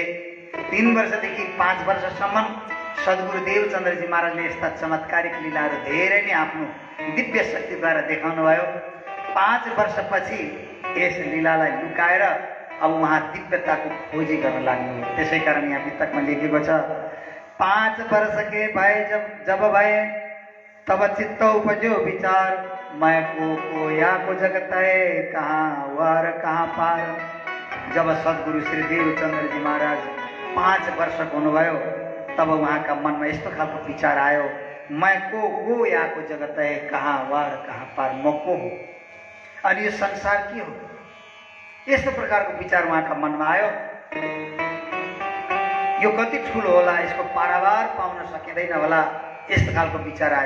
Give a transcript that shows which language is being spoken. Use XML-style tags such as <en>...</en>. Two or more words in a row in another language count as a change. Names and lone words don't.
<ne>3 वर्षदेखि 5 वर्षसम्म सद्गुरु देवचन्द्रजी महाराजले यस्ता चमत्कारिक लीलाहरू धेरै नै आफ्नो दिव्य शक्तिद्वारा देखाउनु भयो। 5 वर्षपछि यस लीलालाई लुकाएर अब उहाँ दिव्यताको खोजी गर्न लाग्नु। त्यसै कारण यहाँ पुस्तकमा लेखेको छ,</ne> <hi>5 वर्ष के भए जब भए तब चित्त उपजो विचार, मैं को या को जगत है, कहाँ वार कहाँ पार।</hi> <ne>जब सद्गुरु श्री देवचन्द्रजी महाराज 5 वर्षको हुनुभयो तब उहाँका मनमा यस्तो खालको विचार आयो,</ne> <hi>मैं को यहाँको जगत है, कहाँ वार कहाँ पार,</hi> <ne>म को हो अनि यो संसार के हो। यस्तो प्रकारको विचार उहाँका मनमा आयो। यो कति ठुलो होला, यसको पारावार पाउन सकिँदैन होला, यस्तो खालको विचार आयो।</ne>